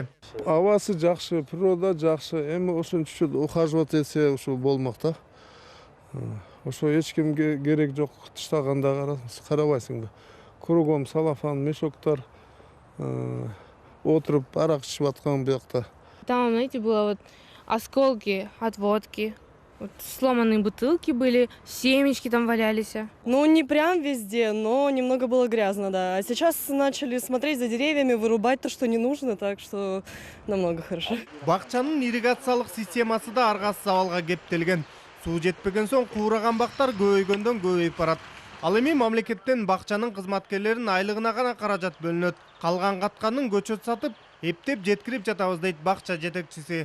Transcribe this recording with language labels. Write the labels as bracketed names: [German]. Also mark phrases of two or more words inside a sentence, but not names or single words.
[Kyrgyz] Абасы жакшы, природа жакшы. Эми ошончо ухаживать этсе ушул болмок да. Ошо эч кимге керек жок, тыштаганда карабайсың да. Кругом салафан, мешоктор, отуруп арак ичип аткан буякта. [Russian] Там, знаете, было вот осколки от водки, вот сломанные бутылки были, семечки там валялись. Ну, не прям везде, но немного было грязно, да. А сейчас начали смотреть за деревьями, вырубать то, что не нужно, так что намного хорошо. [Kyrgyz] Бакчанын ирригациялык системасы да аргасыз абалга кептелген. Суу жетпеген соң куураган бактар көбөйгөндөн көбөйүп барат. Ал эми мамлекеттен бакчанын кызматкерлеринин айлыгына гана каражат бөлүнөт. Калган катканын көчөт сатып, эптеп жеткирип жатабыз дейт бакча жетекчиси.